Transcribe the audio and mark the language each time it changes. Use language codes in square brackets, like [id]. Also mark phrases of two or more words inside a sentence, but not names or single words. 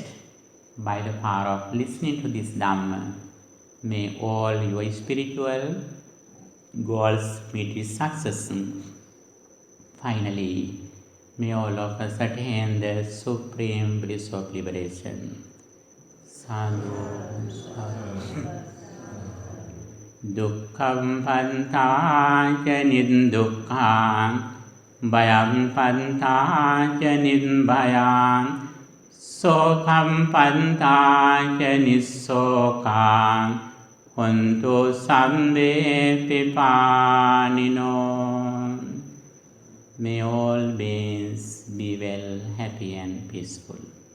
[en] By the power of listening to this Dhamma, may all your spiritual goals meet with success. Finally, may all of us attain the supreme bliss of liberation. [pi] Sadhu, sadhu. Dukkham pantā ca niddukkhaṃ, bhayam pantā ca nidbhayāṃ, sokam pantā ca nissokāṃ, hontu sambe pipānino. [en] May all beings be well, happy and peaceful.